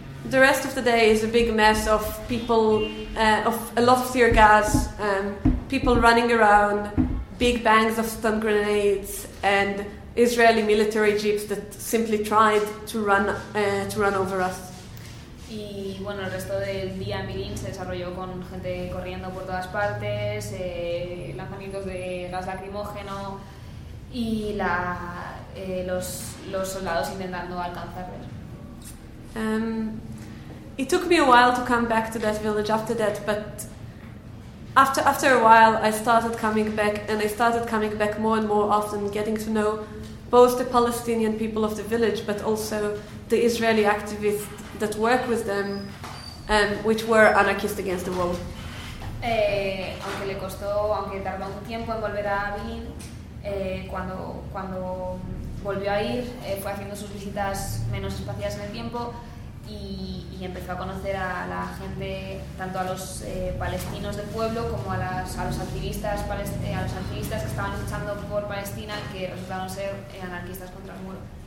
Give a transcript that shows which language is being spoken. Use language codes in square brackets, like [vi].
[en] The rest of the day is a big mess of people, of a lot of tear gas, people running around, big bangs of stun grenades, and Israeli military jeeps that simply tried to run over us. [es] Y bueno, el resto del día en Berlín se desarrolló con gente corriendo por todas partes, lanzamientos de gas lacrimógeno y los soldados intentando alcanzarles. [en] It took me a while to come back to that village after that, but after a while I started coming back, and I started coming back more and more often, getting to know both the Palestinian people of the village, but also the Israeli activists that work with them, which were anarchists against the wall. [es] Aunque le costó, aunque tardó un tiempo en volver a Berlín, cuando volvió a ir, fue haciendo sus visitas menos espaciadas en el tiempo y empezó a conocer a la gente, tanto a los palestinos del pueblo como a los activistas que estaban luchando por Palestina, que resultaron ser anarquistas contra el muro.